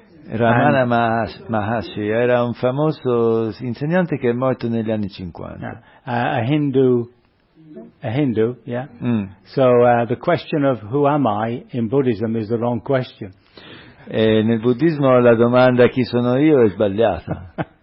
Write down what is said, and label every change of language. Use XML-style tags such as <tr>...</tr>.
<it>Ramana Maharshi era un famoso insegnante che è morto negli anni 50.</it> <en>A Hindu, yeah. Mm. So the question of who am I in Buddhism is the wrong question.</en> <it>E nel buddismo la domanda chi sono io è sbagliata.</it>